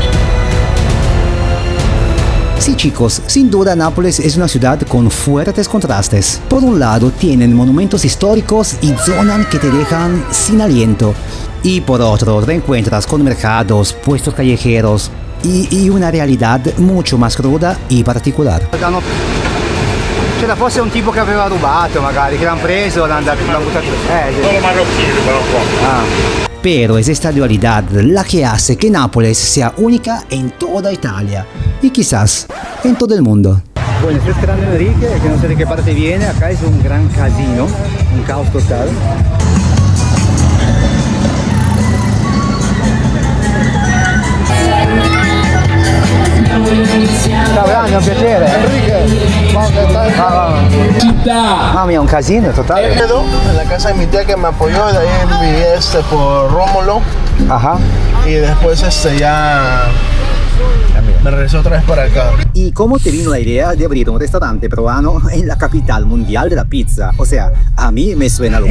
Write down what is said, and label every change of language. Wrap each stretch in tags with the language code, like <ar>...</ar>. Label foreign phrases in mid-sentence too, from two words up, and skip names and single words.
<es>Sí chicos, sin duda Nápoles es una ciudad con fuertes contrastes. Por un lado tienen monumentos históricos y zonas que te dejan sin aliento. Y por otro reencuentras con mercados, puestos callejeros y una realidad mucho más cruda y particolare.</es> <it>C'era forse un tipo che aveva rubato magari, che l'hanno preso, l'hanno buttato. Solo marocchini, però qua.</it> <es>Pero es esta dualidad la que hace que Nápoles sea única en toda Italia y quizás en todo el mundo. Bueno, estoy esperando a Enrique, que no sé de qué parte viene. Acá es un gran casino, un caos total.</es> <it>Ciao grande, un piacere.</it> <es>Enrique,</es> <it>Mamma mia, un casino totale.</it> <es>en la casa de mi tía que me apoyó, de ahí viví por Rómulo. Ajá. Y después ya me regresé otra vez para acá. ¿Y cómo te vino la idea de abrir un restaurante peruano en la capital mundial de la pizza? O sea, a mí me suena algo</es>